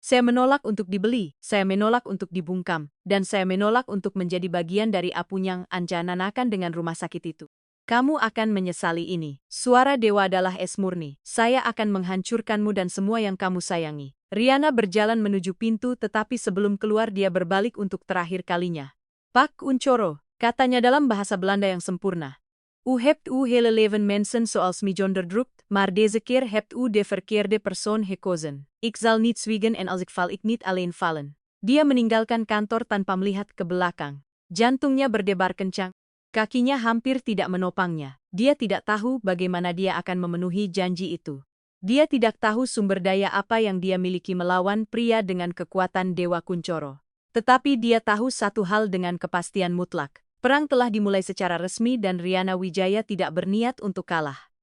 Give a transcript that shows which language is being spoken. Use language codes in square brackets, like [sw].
[id] Saya menolak untuk dibeli, saya menolak untuk dibungkam, dan saya menolak untuk menjadi bagian dari apa yang Anjananakan dengan rumah sakit itu. Kamu akan menyesali ini. Suara Dewa adalah es murni. Saya akan menghancurkanmu dan semua yang kamu sayangi. Riana berjalan menuju pintu, tetapi sebelum keluar dia berbalik untuk terakhir kalinya. Pak Uncoro, katanya dalam bahasa Belanda yang sempurna. [nl] U hebt u hele leven mensen zoals mij onderdrukt, maar deze keer hebt u de verkeerde persoon gekozen. Ik zal niet zwiegen en als ik val ik niet alleen vallen. [id] Dia meninggalkan kantor tanpa melihat ke belakang. Jantungnya berdebar kencang. Kakinya hampir tidak menopangnya. Dia tidak tahu bagaimana dia akan memenuhi janji itu. Dia tidak tahu sumber daya apa yang dia miliki melawan pria dengan kekuatan Dewa Kuncoro. Tetapi dia tahu satu hal dengan kepastian mutlak. Perang telah dimulai secara resmi dan Riana Wijaya tidak berniat untuk kalah.